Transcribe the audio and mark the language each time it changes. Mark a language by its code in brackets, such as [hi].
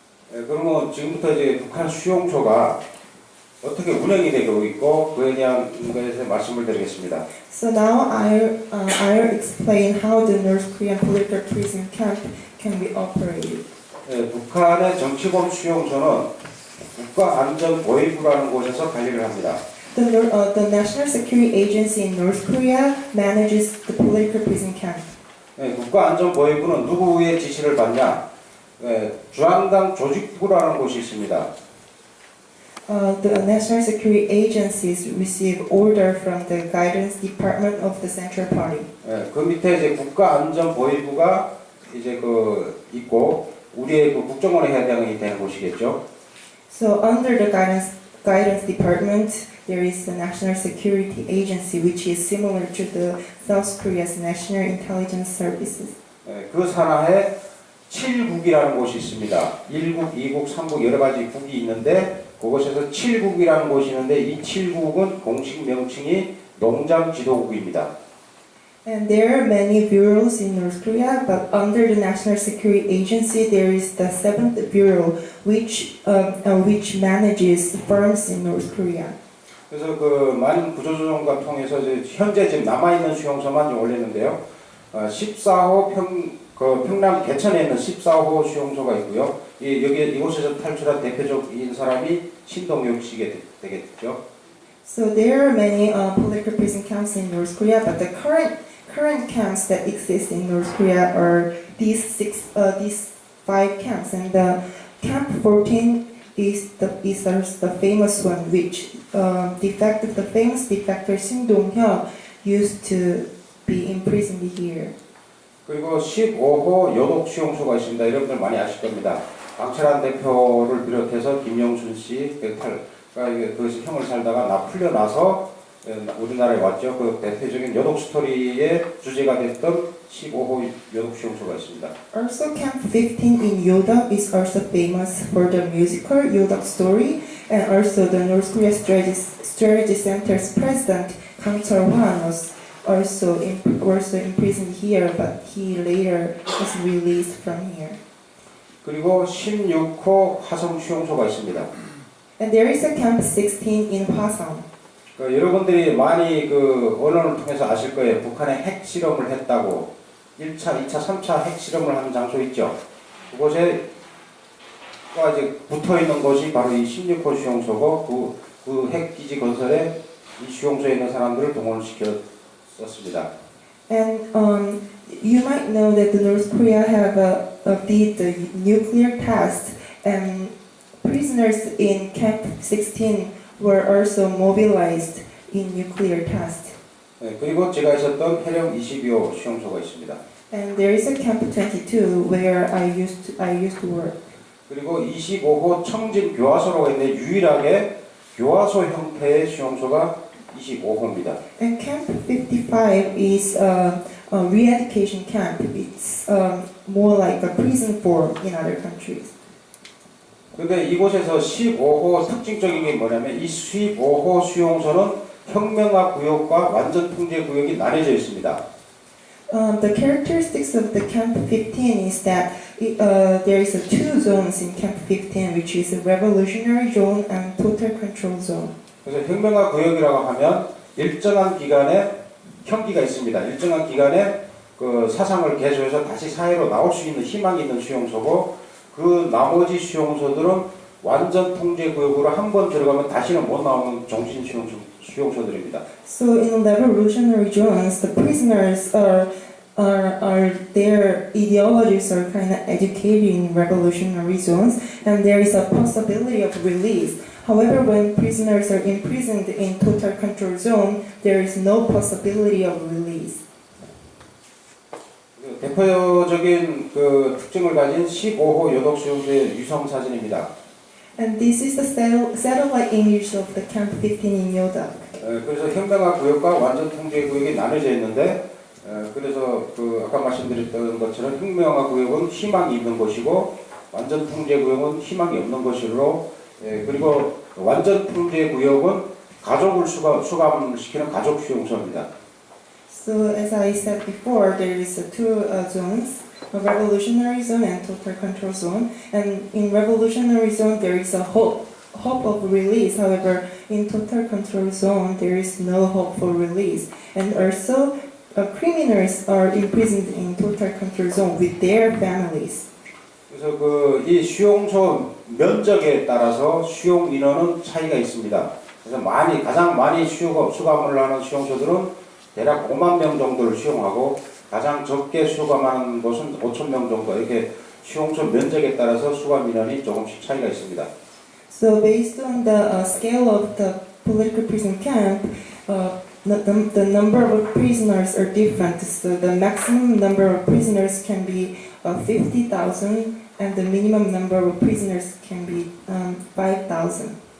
[ko] 그러면 지금부터 이제 북한 수용소가 어떻게 운영이 되고 있고 그에 대한 것에 말씀을 드리겠습니다. [en] So now I'll explain how the North Korean political prison camp can be operated. [ko] 북한의 정치범 수용소는 국가안전보위부라는 곳에서 관리를 합니다. [en] The National Security Agency in North Korea manages the political prison camp. [ko] 국가안전보위부는 누구의 지시를 받냐? 중앙당 조직부라는 곳이 있습니다. [en] The National Security Agencies receive order from the Guidance Department of the Central Party. [ko] 그 밑에 이제 국가안전보위부가 이제 있고 우리의 국정원의 해당이 되는 곳이겠죠. [en] So under the Guidance Department, there is the National Security Agency, which is similar to the South Korea's National Intelligence Services. [ko] 그 산하에 7국이라는 곳이 있습니다. 1국, 2국, 3국 여러 가지 국이 있는데 그곳에서 7국이라는 곳이 있는데 이 7국은 공식 명칭이 농장지도국입니다. [en] And there are many bureaus in North Korea, but under the National Security Agency, there is the 7th Bureau, which manages farms in North Korea. [ko] 그래서 많은 구조조정과 통해서 현재 지금 남아있는 수용소만 좀 올렸는데요. 14호 평남 개천에 있는 14호 수용소가 있고요. 이곳에서 탈출한 대표적인 사람이 신동엽 씨가 되겠죠. [en] So there are many political prison camps in North Korea, but the current camps that exist in North Korea are these 5 camps, and the Camp 14 is the famous one, which the famous defector Shin Dong-hyo used to be imprisoned here. [ko] 그리고 15호 요독 수용소가 있습니다. 여러분들 많이 아실 겁니다. 강철한 대표를 비롯해서 김영순 씨, 그 형을 살다가 풀려나서 우리나라에 왔죠. 그 대표적인 요독 스토리의 주제가 됐던 15호 요독 수용소가 있습니다. [en] Also, Camp 15 in Yodak is also famous for the musical Yodak story, and also the North Korea Strategy Center's president Kang Chol-hwan was also imprisoned here, but he later was released from here. [ko] 그리고 16호 화성 수용소가 있습니다. [en] And there is a Camp 16 in Hwasong. [ko] 여러분들이 많이 언론을 통해서 아실 거예요. 북한에 핵 실험을 했다고 1차, 2차, 3차 핵 실험을 하는 장소 있죠. 그곳에 이제 붙어 있는 곳이 바로 이 16호 수용소고 그 핵기지 건설에 이 수용소에 있는 사람들을 동원시켰었습니다. [en] And you might know that the North Korea did the nuclear test, and prisoners in Camp 16 were also mobilized in nuclear test. [ko] 그리고 제가 있었던 해령 22호 수용소가 있습니다. [en] And there is a Camp 22 where I used to work. [ko] 그리고 25호 청진 교화소라고 있는데 유일하게 교화소 형태의 수용소가 25호입니다. [en] And Camp 55 is a re-education camp. It's more like a prison form in other countries. [ko] 근데 이곳에서 15호 특징적인 게 뭐냐면 이 15호 수용소는 혁명화 구역과 완전 통제 구역이 나뉘어져 있습니다. [en] The characteristics of the Camp 15 is that there is 2 zones in Camp 15, which is a revolutionary zone and total control zone. [ko] 그래서 혁명화 구역이라고 하면 일정한 기간에 형기가 있습니다. 일정한 기간에 그 사상을 개조해서 다시 사회로 나올 수 있는 희망이 있는 수용소고 그 나머지 수용소들은 완전 통제 구역으로 한 번 들어가면 다시는 못 나오는 종신 수용소들입니다. [en] So in revolutionary zones, the prisoners are their ideologies are kind of educated in revolutionary zones, and there is a possibility of release. However, when prisoners are imprisoned in total control zone, there is no possibility of release. [ko] 대표적인 그 특징을 가진 15호 요독 수용소의 유성 사진입니다. [en] And this is the satellite image of the Camp 15 in Yodak. [ko] 그래서 현명화 구역과 완전 통제 구역이 나눠져 있는데, 그래서 그 아까 말씀드렸던 것처럼 혁명화 구역은 희망이 있는 곳이고 완전 통제 구역은 희망이 없는 곳으로, 그리고 완전 통제 구역은 가족을 수감시키는 가족 수용소입니다. [en] So as I said before, there is two zones, a revolutionary zone and total control zone. And in revolutionary zone, there is a hope of release. However, in total control zone, there is no hope for release. And also, criminals are imprisoned in total control zone with their families. [ko] 그래서 그 이 수용소 면적에 따라서 수용 인원은 차이가 있습니다. 그래서 가장 많이 수감을 하는 수용소들은 대략 5만 명 정도를 수용하고 가장 적게 수감하는 곳은 5천 명 정도, 이렇게 수용소 면적에 따라서 수감 인원이 조금씩 차이가 있습니다. [en] So based on the scale of the political prison camp, the number of prisoners are different. So the maximum number of prisoners can be 50,000 and the minimum number of prisoners can be 5,000.